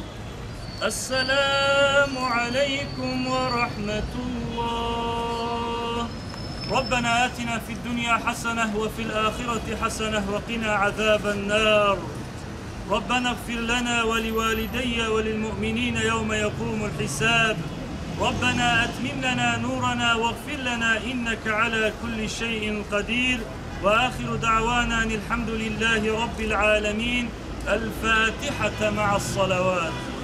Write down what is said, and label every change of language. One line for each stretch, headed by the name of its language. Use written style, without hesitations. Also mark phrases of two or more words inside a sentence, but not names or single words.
Arabic: السلام عليكم ورحمة الله. ربنا آتنا في الدنيا حسنة وفي الآخرة حسنة وقنا عذاب النار. ربنا اغفر لنا ولوالدي وللمؤمنين يوم يقوم الحساب. ربنا أتمم لنا نورنا واغفر لنا إنك على كل شيء قدير وآخر دعوانا أن الحمد لله رب العالمين. الفاتحة مع الصلوات.